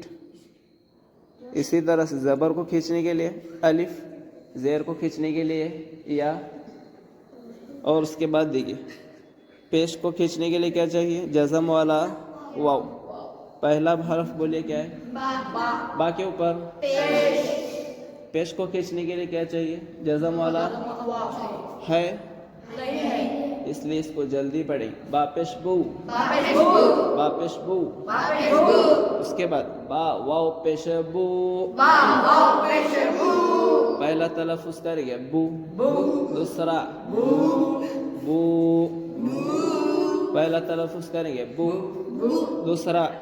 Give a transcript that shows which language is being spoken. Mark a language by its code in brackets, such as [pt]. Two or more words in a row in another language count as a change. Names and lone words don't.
[ur] اسی طرح سے زبر کو کھینچنے کے لیے الف، زیر کو کھینچنے کے لیے یا، اور اس کے بعد دیکھیے پیش کو کھینچنے کے لیے کیا چاہیے؟ جزم والا واو۔ پہلا حرف بولیے کیا ہے؟ با کے اوپر پیش کو کھینچنے کے لیے کیا چاہیے؟ جزم والا ہے؟ اس لیے اس کو جلدی پڑھیں. با پیش بو. با پیش بو. اس کے بعد با واو پیش بو. پہلا تلفظ کریں گے بو. دوسرا بو. پہلا تلفظ کریں گے بو. دوسرا.